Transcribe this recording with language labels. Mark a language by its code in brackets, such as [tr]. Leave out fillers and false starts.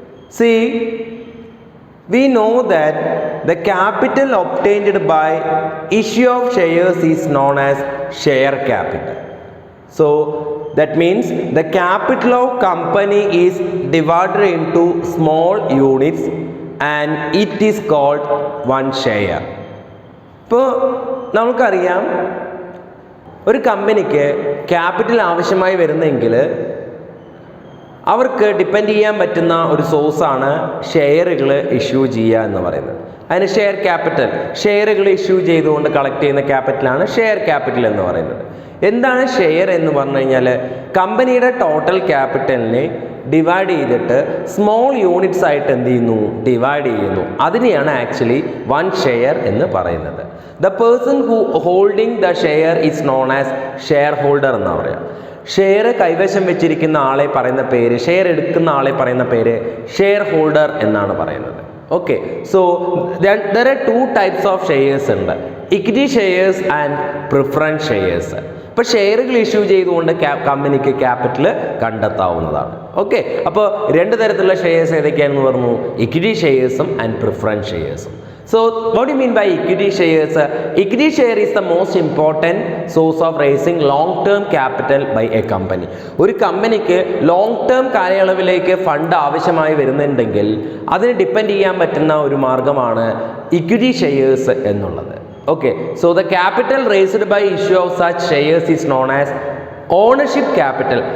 [en] See, we know that the capital obtained by issue of shares is known as share capital. So that means the capital of company is divided into small units and it is called one share. [ml] ഇപ്പോൾ നമുക്കറിയാം, ഒരു കമ്പനിക്ക് capital ആവശ്യമായി വരുന്നെങ്കിൽ അവർക്ക് depend ചെയ്യാൻ പറ്റുന്ന ഒരു സോഴ്സാണ് ഷെയറുകൾ ഇഷ്യൂ ചെയ്യുക എന്ന് പറയുന്നത്. അതിന് ഷെയർ ക്യാപിറ്റൽ, ഷെയറുകൾ ഇഷ്യൂ ചെയ്തുകൊണ്ട് കളക്ട് ചെയ്യുന്ന ക്യാപിറ്റലാണ് ഷെയർ ക്യാപിറ്റൽ എന്ന് പറയുന്നത്. എന്താണ് ഷെയർ എന്ന് പറഞ്ഞു കഴിഞ്ഞാൽ, കമ്പനിയുടെ ടോട്ടൽ ക്യാപിറ്റലിനെ ഡിവൈഡ് ചെയ്തിട്ട് സ്മോൾ യൂണിറ്റ്സ് ആയിട്ട് എന്ത് ചെയ്യുന്നു, ഡിവൈഡ് ചെയ്യുന്നു. അതിനെയാണ് ആക്ച്വലി വൺ ഷെയർ എന്ന് പറയുന്നത്. [en] the person who holding the share is known as share holder [ml] എന്നാണ് പറയുക. ഷെയർ കൈവശം വെച്ചിരിക്കുന്ന ആളെ പറയുന്ന പേര്, ഷെയർ എടുക്കുന്ന ആളെ പറയുന്ന പേര് ഷെയർ ഹോൾഡർ എന്നാണ് പറയുന്നത്. [en] Okay, so there are two types of shares ഉണ്ട്, equity shares and preference shares. [ml] ഇപ്പോൾ ഷെയറുകൾ ഇഷ്യൂ ചെയ്തുകൊണ്ട് കമ്പനിക്ക് ക്യാപിറ്റൽ കണ്ടെത്താവുന്നതാണ്. ഓക്കെ, അപ്പോൾ രണ്ട് തരത്തിലുള്ള ഷെയർസ് ഏതൊക്കെയാണെന്ന് പറഞ്ഞു, equity ഷെയർസും and preference ഷെയർസും. [en] So what do you mean by equity shares? Equity share is the most important source of raising long term capital by a company. [ml] ഒരു കമ്പനിക്ക് ലോങ് ടേം കാലയളവിലേക്ക് ഫണ്ട് ആവശ്യമായി വരുന്നുണ്ടെങ്കിൽ അതിന് ഡിപ്പെൻഡ് ചെയ്യാൻ പറ്റുന്ന ഒരു മാർഗമാണ് ഇക്വിറ്റി ഷെയർസ് എന്നുള്ളത്. [en] Okay, so the capital raised by issue of such shares is known as ownership capital.